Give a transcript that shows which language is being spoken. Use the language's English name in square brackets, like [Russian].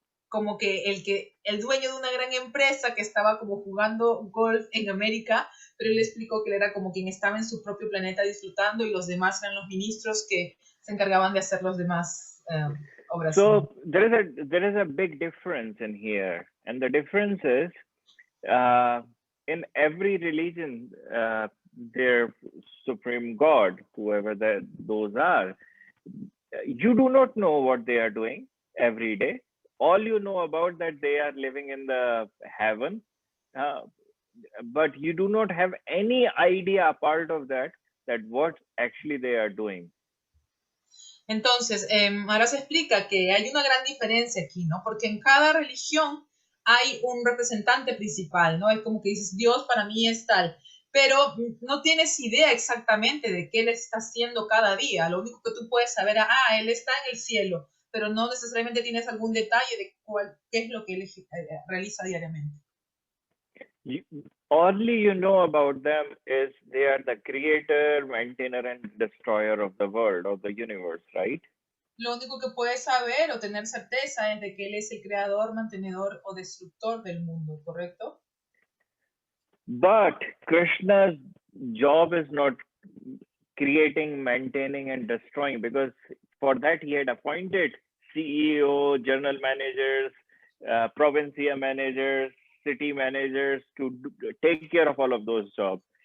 [Spanish] como que el dueño de una gran empresa que estaba como jugando golf en América, pero él explicó que él era como quien estaba en su propio planeta disfrutando y los demás eran los ministros que se encargaban de hacer los demás obras. [English] So there is a big difference in here, and the difference is in every religion, their supreme God, whoever those are, you do not know what they are doing every day. All you know about that they are living in the heaven, but you do not have any idea apart of that what actually they are doing. [Spanish] Entonces, ahora se explica que hay una gran diferencia aquí, ¿no? Porque en cada religión hay un representante principal, ¿no? Es como que dices, Dios para mí es tal, pero no tienes idea exactamente de qué él está haciendo cada día. Lo único que tú puedes saber, él está en el cielo, pero no necesariamente tienes algún detalle de qué es lo que él realiza diariamente. [English] Only you know about them is they are the creator, maintainer, and destroyer of the world, of the universe, right? [Spanish] Lo único que puedes saber o tener certeza es de que él es el creador, mantenedor o destructor del mundo, ¿correcto? [English] But Krishna's job is not creating, maintaining, and destroying, because for that he had appointed CEO, general managers, provincia managers, city managers to take care of all of those jobs.